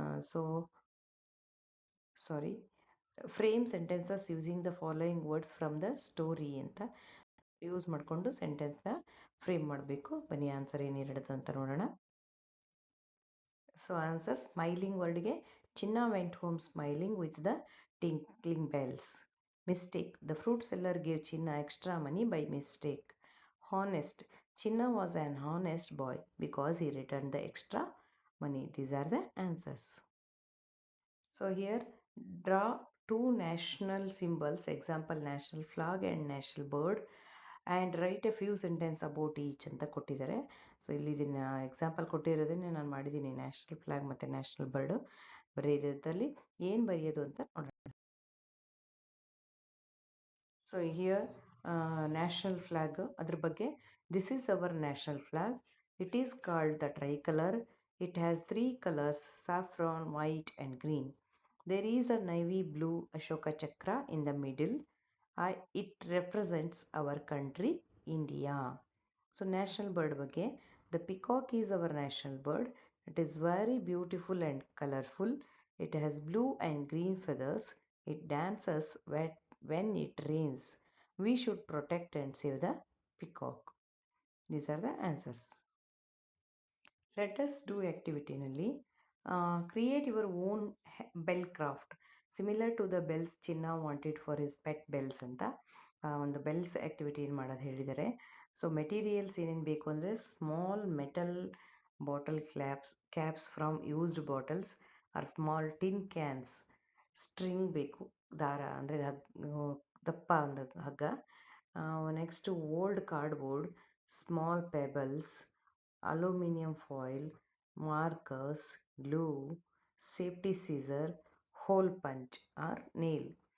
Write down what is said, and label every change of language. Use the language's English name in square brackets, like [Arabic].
[English] so sorry, frame sentences using the following words from the story [Kannada] ಅಂತ use ಮಾಡಿಕೊಂಡು ಸೆಂಟೆನ್ಸ್ನ frame ಮಾಡಬೇಕು. ಬನ್ನಿ answer ಏನಿರುತ್ತೆ ಅಂತ ನೋಡೋಣ. [English] So answer, smiling ವರ್ಡ್ಗೆ Chinna went home smiling with the tinkling bells. Mistake, the fruit seller gave Chinna extra money by mistake. Honest, Chinna was an honest boy because he returned the extra money. These are the answers. So here, draw two national symbols, example national flag and national bird, and write a few sentences about each [Kannada] ಅಂತ ಕೊಟ್ಟಿದ್ದಾರೆ. So ಇಲ್ಲಿ ಇದನ್ನು example ಕೊಟ್ಟಿರೋದನ್ನೇ ನಾನು ಮಾಡಿದ್ದೀನಿ, national flag ಮತ್ತು national bird. ಬರೆಯೋದ್ರಲ್ಲಿ ಏನು ಬರೆಯೋದು ಅಂತ ನೋಡೋಣ. [English] so here national flag, [Kannada] ಅದ್ರ ಬಗ್ಗೆ, [English] This is our national flag, it is called the tricolour, it has 3 colours, saffron, white and green. There is a navy blue Ashoka Chakra in the middle. It represents our country, India. So national bird ಬಗ್ಗೆ, the peacock is our national bird. It is very beautiful and colorful. It has blue and green feathers. It dances when it rains. We should protect and save the peacock. These are the answers. Let us do activity ನಲ್ಲಿ create your own bell craft similar to the bells Chinna wanted for his pet bells [Kannada] ಅಂತ ಒಂದು bells activity ಏನು ಮಾಡೋದು ಹೇಳಿದ್ದಾರೆ. [English] so [Kannada] materials ಏನೇನು ಬೇಕು ಅಂದರೆ, [English] small metal bottle caps from used bottles or small tin cans, string ಬೇಕು, [Kannada] ದಾರ ಅಂದರೆ ದಪ್ಪ ಒಂದು ಹಗ್ಗ, [English] Next old cardboard, small pebbles, aluminium foil, markers, glue, safety scissor, hole punch or nail.